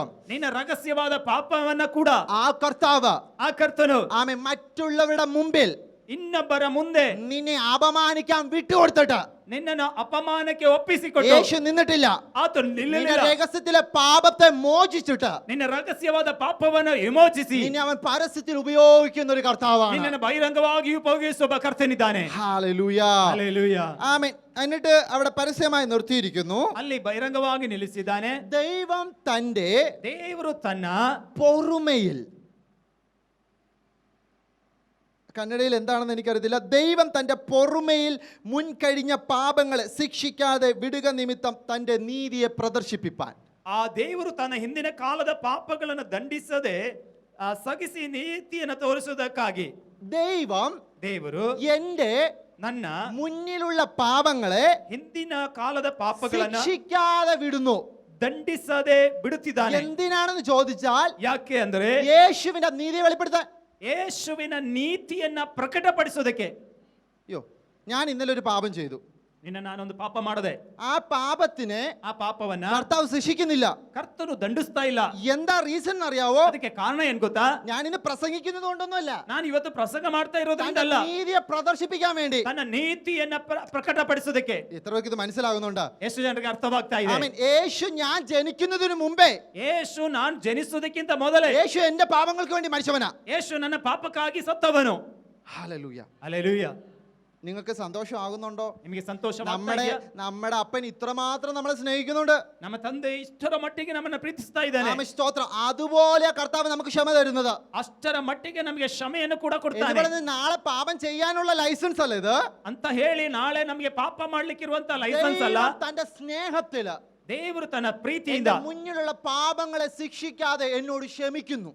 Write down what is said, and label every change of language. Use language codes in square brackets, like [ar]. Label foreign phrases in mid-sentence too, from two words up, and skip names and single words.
[kn] ನಿನ್ನ ರಹಸ್ಯವಾದ ಪಾಪವನ್ನ ಕೂಡ [ml] ആ കർത്താവ്, [kn] ಆ ಕರ್ತನು [ml] ആമേൻ, മറ്റുള്ളവരുടെ മുമ്പിൽ [kn] ಇನ್ನೊಬ್ಬರ ಮುಂದೆ [ml] നിന്നെ അപമാനിക്കാൻ വിട്ടുകൊടുത്തിട്ട് [kn] ನಿನ್ನನ್ನು ಅಪಮಾನಕ್ಕೆ ಒಪ್ಪಿಸಿಕೊಟ್ಟು [ml] യേശു നിന്നിട്ടില്ല. [kn] ಆತನು [ml] നിന്റെ [kn] ನಿಲ್ಲಲಿಲ್ಲ. [ml] രഹസ്യത്തിലെ പാപത്തെ മോചിച്ചിട്ട് [kn] ನಿನ್ನ ರಹಸ್ಯವಾದ ಪಾಪವನ್ನು ವಿಮೋಚಿಸಿ [ml] നിന്നെ അവൻ പരസ്യത്തിൽ ഉപയോഗിക്കുന്ന ഒരു കർത്താവാണ്. [kn] ನಿನ್ನನ್ನು ಬಹಿರಂಗವಾಗಿ ಉಪಯೋಗಿಸುವ ಕರ್ತನಿದ್ದಾನೆ. [ml] ഹല്ലേലൂയ, [kn] ಹಲ್ಲೆಲೂಯ. [ml] ആമേൻ. എന്നിട്ട് അവിടെ പരസ്യമായി നിർത്തിയിരിക്കുന്നു. [kn] ಅಲ್ಲಿ ಬಹಿರಂಗವಾಗಿ ನಿಲ್ಲಿಸಿದ್ದಾನೆ. [ml] ദൈവം തന്റെ [kn] ದೇವರು ತನ್ನ [ml] പൊറുമയിൽ, കന്നഡയിൽ എന്താണെന്ന് എനിക്കറിയത്തില്ല, ദൈവം തന്റെ പൊറുമയിൽ മുൻകഴിഞ്ഞ പാപങ്ങളെ ശിക്ഷിക്കാതെ വിടുക നിമിത്തം തന്റെ നീതിയെ പ്രദർശിപ്പിപ്പാൻ. [kn] ಆ ದೇವರು ತನ್ನ ಹಿಂದಿನ ಕಾಲದ ಪಾಪಗಳನ್ನು ದಂಡಿಸದೆ ಸಗಿಸಿ ನೀತಿಯನ್ನು ತೋರಿಸುವುದಕ್ಕಾಗಿ [ml] ദൈവം [kn] ದೇವರು [ml] എന്റെ [kn] ನನ್ನ [ml] മുന്നിലുള്ള പാപങ്ങളെ [kn] ಹಿಂದಿನ ಕಾಲದ ಪಾಪಗಳನ್ನ [ml] ശിക്ഷിക്കാതെ വിടുന്നു. [kn] ದಂಡಿಸದೆ ಬಿಡುತ್ತಿದ್ದಾನೆ. [ml] എന്തിനാണെന്ന് ചോദിച്ചാൽ [kn] ಯಾಕೆ ಅಂದ್ರೆ [ml] യേശുവിന്റെ നീതി വെളിപ്പെടുത്താൻ. [kn] ಯೇಸುವಿನ ನೀತಿಯನ್ನ ಪ್ರಕಟಪಡಿಸೋದಕ್ಕೆ. [ml] അയ്യോ, ഞാൻ ഇന്നലെ ഒരു പാപം ചെയ്തു. [kn] ನಿನ್ನ ನಾನೊಂದು ಪಾಪ ಮಾಡದೆ, [ml] ആ പാപത്തിനെ [kn] ಆ ಪಾಪವನ್ನ [ml] കർത്താവ് ശിക്ഷിക്കുന്നില്ല. [kn] ಕರ್ತನು ದಂಡಿಸ್ತಾ ಇಲ್ಲ. [ml] എന്താ റീസൺ അറിയാവോ? [kn] ಅದಕ್ಕೆ ಕಾರಣ ಏನ್ ಗೊತ್ತಾ? [ml] ഞാൻ ഇന്ന് പ്രസംഗിക്കുന്നത് കൊണ്ടൊന്നുമല്ല, [kn] ನಾನು ಇವತ್ತು ಪ್ರಸಂಗ ಮಾಡ್ತಾ ಇರೋದ್ರಿಂದಲ್ಲ, [ml] നീതിയെ പ്രദർശിപ്പിക്കാൻ വേണ്ടി, [kn] ತನ್ನ ನೀತಿಯನ್ನ ಪ್ರಕಟಪಡಿಸೋದಕ್ಕೆ. [ml] എത്ര പേർക്ക് ഇത് മനസ്സിലാകുന്നുണ്ടോ? [kn] ಎಷ್ಟು ಜನರಿಗೆ ಅರ್ಥವಾಗ್ತಾ ಇದೆ? [ml] ആമേൻ. യേശു ഞാൻ ജനിക്കുന്നതിന് മുമ്പേ, [kn] ಯೇಸು ನಾನು ಜನಿಸೋದಕ್ಕಿಂತ ಮೊದಲೇ [ml] യേശു എന്റെ പാപങ്ങൾക്ക് വേണ്ടി മരിച്ചവനാ. [kn] ಯೇಸು ನನ್ನ ಪಾಪಕ್ಕಾಗಿ ಸತ್ತವನು. [ml] ഹല്ലേലൂയ. [kn] ಹಲ್ಲೆಲೂಯ. [ml] നിങ്ങൾക്ക് സന്തോഷമാകുന്നുണ്ടോ? [kn] ನಿಮಗೆ ಸಂತೋಷ [ml] നമ്മുടെ അപ്പൻ ഇത്രമാത്രം നമ്മളെ സ്നേഹിക്കുന്നുണ്ട്. [kn] ನಮ್ಮ ತಂದೆ ಇಷ್ಟರ ಮಟ್ಟಿಗೆ ನಮ್ಮನ್ನ ಪ್ರೀತಿಸ್ತಾ ಇದ್ದಾನೆ. [ml] ആമേൻ, സ്തോത്രം. അതുപോലെ കർത്താവ് നമുക്ക് ക്ഷമ തരുന്നത്. [kn] ಅಷ್ಟರ ಮಟ್ಟಿಗೆ ನಮಗೆ ಕ್ಷಮೆಯನ್ನು ಕೂಡ ಕೊಡ್ತಾನೆ. [ml] ഇവിടെ നാളെ പാപം ചെയ്യാനുള്ള ലൈസൻസ് അല്ല ഇത് [kn] ಅಂತ ಹೇಳಿ ನಾಳೆ ನಮಗೆ ಪಾಪ ಮಾಡ್ಲಿಕ್ಕಿರುವಂತ ಲೈಸೆನ್ಸ್ ಅಲ್ಲ. [ml] തന്റെ സ്നേഹത്തില് [kn] ದೇವರು ತನ್ನ ಪ್ರೀತಿಯಿಂದ [ml] മുന്നിലുള്ള പാപങ്ങളെ ശിക്ഷിക്കാതെ എന്നോട് ക്ഷമിക്കുന്നു.